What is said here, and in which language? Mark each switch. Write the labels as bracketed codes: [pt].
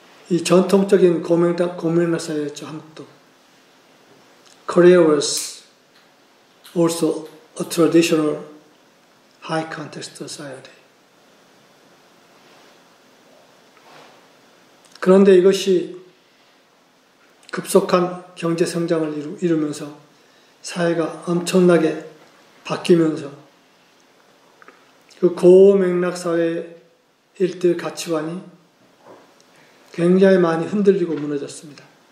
[ko] 이 전통적인 고명락 사회였죠, 한국도. [en] Korea was also a traditional high context society. [ko] 그런데 이것이 급속한 경제 성장을 이루면서 사회가 엄청나게 바뀌면서 그 고맥락 사회의 일대 가치관이 굉장히 많이 흔들리고 무너졌습니다.